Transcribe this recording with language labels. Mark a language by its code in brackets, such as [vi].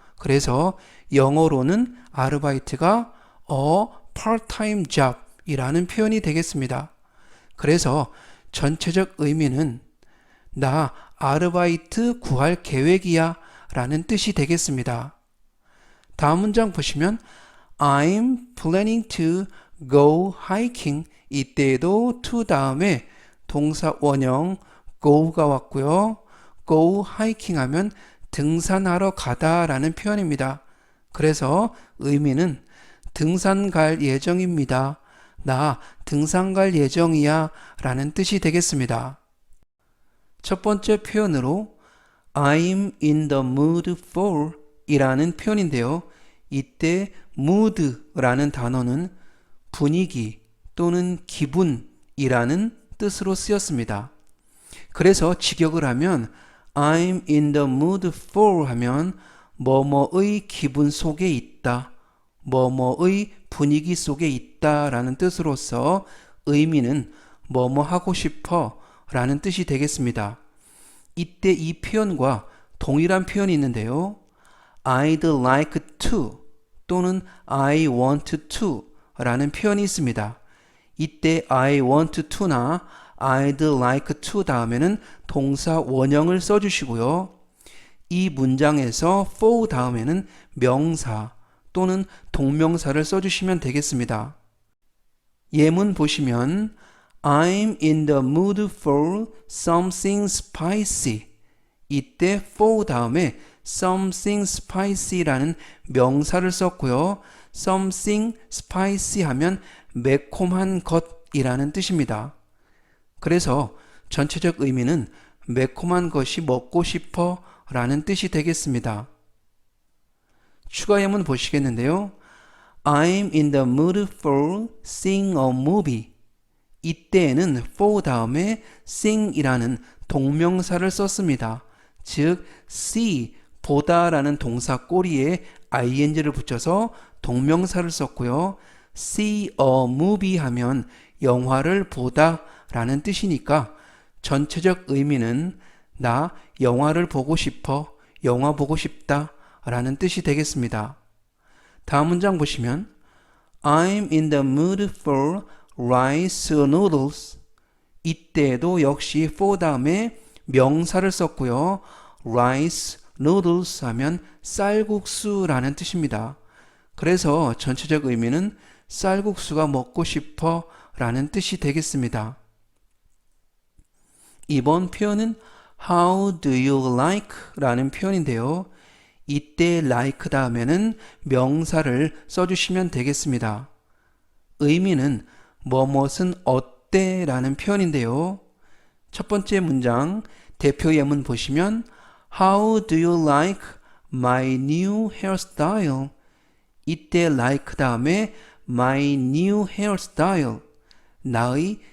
[ko] 그래서 영어로는 아르바이트가 [en] a part-time job [ko] 이라는 표현이 되겠습니다. 그래서 전체적 의미는 나 아르바이트 구할 계획이야 라는 뜻이 되겠습니다. 다음 문장 보시면 [en] I'm planning to go hiking. [ko] 이때에도 to 다음에 동사 원형 go가 왔고요. [en] go hiking [ko] 하면 등산하러 가다 라는 표현입니다. 그래서 의미는 등산 갈 예정입니다. 나 등산 갈 예정이야 라는 뜻이 되겠습니다. 첫 번째 표현으로 [en] I'm in the mood for [ko] 이라는 표현인데요. 이때 mood라는 단어는 분위기 또는 기분이라는 뜻으로 쓰였습니다. 그래서 직역을 하면 [en] I'm in the mood for [ko] 하면 뭐뭐의 기분 속에 있다, 뭐뭐의 분위기 속에 있다 라는 뜻으로서 의미는 뭐뭐 하고 싶어 라는 뜻이 되겠습니다. 이때 이 표현과 동일한 표현이 있는데요. [en] I'd like to [ko] 또는 [en] I want to [ko] 라는 표현이 있습니다. 이때 [en] I want to [ko] 나 [en] I'd like to [ko] 다음에는 동사 원형을 써주시고요. 이 문장에서 for 다음에는 명사 또는 동명사를 써주시면 되겠습니다. 예문 보시면 [en] I'm in the mood for something spicy. [ko] 이때 for 다음에 [en] something spicy [ko] 라는 명사를 썼고요. [en] something spicy [ko] 하면 매콤한 것이라는 뜻입니다. 그래서 전체적 의미는 매콤한 것이 먹고 싶어 라는 뜻이 되겠습니다. 추가 예문 보시겠는데요. [en] I'm in the mood for seeing a movie. [ko] 이때에는 for 다음에 seeing이라는 동명사를 썼습니다. 즉 see, 보다 라는 동사 꼬리에 ing를 붙여서 동명사를 썼고요. [en] see a movie [ko] 하면 영화를 보다 라는 뜻이니까 전체적 의미는 나 영화를 보고 싶어, 영화 보고 싶다 라는 뜻이 되겠습니다. 다음 문장 보시면 [en] I'm in the mood for rice noodles. [ko] 이때도 역시 for 다음에 명사를 썼고요. [en] rice noodles [ko] 하면 쌀국수라는 뜻입니다. 그래서 전체적 의미는 쌀국수가 먹고 싶어 라는 뜻이 되겠습니다. [en] 이번 표현은 How do you like? [ko] 라는 표현인데요. 이때 like 다음에는 명사를 써주시면 되겠습니다. 의미는 뭐뭇은 어때? 라는 표현인데요. 첫 번째 문장 대표 예문 보시면 [en] How do you like my new hairstyle? [ko] 이때 like 다음에 [en] my new hairstyle, [ko] 나의